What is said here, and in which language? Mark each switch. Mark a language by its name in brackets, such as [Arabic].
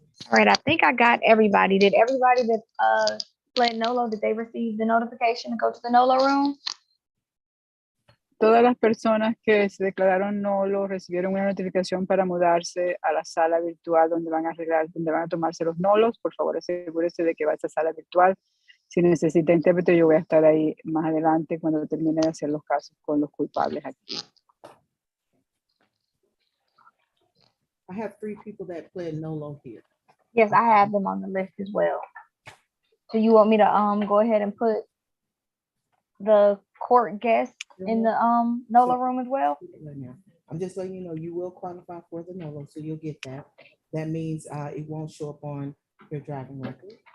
[English] All right, I think I got everybody. Did everybody that fled NOLO, did they receive the notification to go to the NOLO room? [Spanish] Todas las personas que se declararon nulos recibieron una notificación para mudarse a la sala virtual donde van a tomarse los nulos. Por favor, asegúrese de que va a esa sala virtual. Si necesita intérprete, yo voy a estar ahí más adelante cuando termine de hacer los casos con los culpables aquí. [English] I have 3 people that pled NOLO here. Yes, I have them on the list as well. So you want me to go ahead and put the court guests in the NOLO room as well? Right now. I'm just letting you know you will qualify for the NOLO, so you'll get that. That means it won't show up on your driving record.